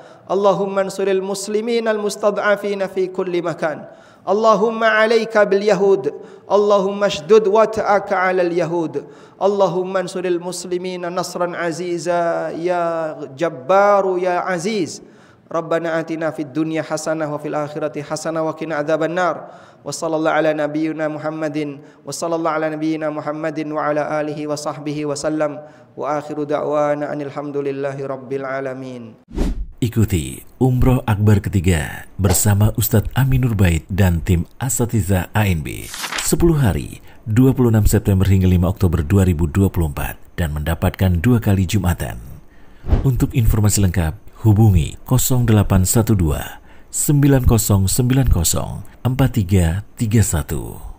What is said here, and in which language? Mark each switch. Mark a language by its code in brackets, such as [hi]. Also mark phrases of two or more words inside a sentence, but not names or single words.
[ar] اللهم انصر المسلمين المستضعفين في كل مكان. اللهم عليك باليهود. اللهم اشدد وطأتك على اليهود. اللهم انصر المسلمين نصرا عزيزا يا جبار يا عزيز. ربنا آتنا في الدنيا حسنة وفي الآخرة حسنة وقنا عذاب النار. وصلى الله على نبينا محمد وصلى الله على نبينا محمد وعلى آله وصحبه وسلم. وآخر دعوانا أن الحمد لله رب العالمين. [id] Ikuti Umroh Akbar ketiga bersama Ustadz Aminur Bait dan tim Asatidzah ANB 10 hari 26 September hingga 5 Oktober 2024 dan mendapatkan 2 kali Jumatan. Untuk informasi lengkap hubungi 0812 9090 4331.